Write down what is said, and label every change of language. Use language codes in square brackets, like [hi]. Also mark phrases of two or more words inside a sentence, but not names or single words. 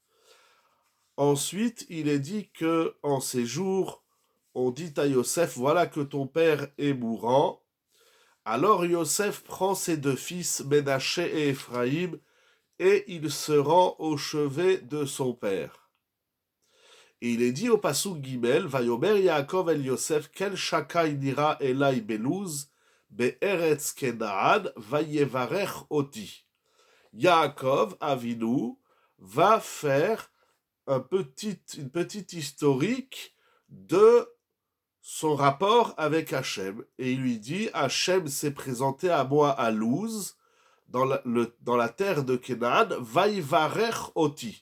[fr] Ensuite, il est dit que en ces jours, on dit à Yosef, voilà que ton père est mourant. Alors Yosef prend ses 2 fils, Ménaché et Éphraïm, et il se rend au chevet de son père. Et il est dit au [he] פסוק ג, ויאמר יעקב אל יוסף, אל שדי נראה אלי בלוז, בארץ כנען, ויברך אתי. [fr] Yaakov Avinu va faire une petite historique de son rapport avec Hachem. Et il lui dit, Hachem s'est présenté à moi à Luz, dans la terre de Canaan, [he] ויברך אתי.